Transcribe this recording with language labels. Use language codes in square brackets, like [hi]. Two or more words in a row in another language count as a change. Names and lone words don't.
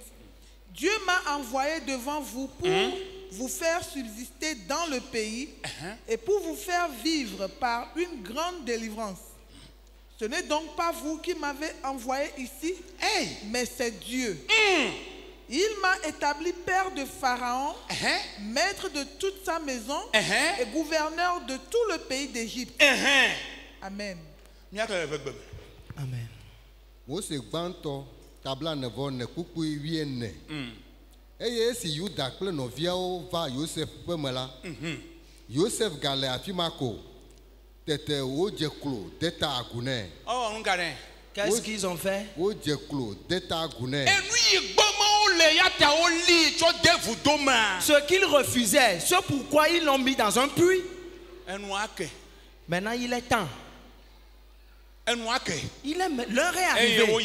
[fr] Dieu m'a envoyé devant vous pour vous faire subsister dans le pays et pour vous faire vivre par une grande délivrance. Ce n'est donc pas vous qui m'avez envoyé ici, mais c'est Dieu. Il m'a établi père de Pharaon, maître de toute sa maison et gouverneur de tout le pays d'Égypte. Amen. Amen. [ee] Tabla nevo ne kuku wiene. Eye si Yuda kple noviawo va Joseph ƒe me la. Joseph gale afi ma ko. Tete wo dze klo de ta agu nɛ. Oh, ngare. [fr] Qu'est-ce qu'ils ont fait? Ce qu'ils refusaient, ce pourquoi ils l'ont mis dans un puits. Maintenant il est temps. L'heure est arrivée.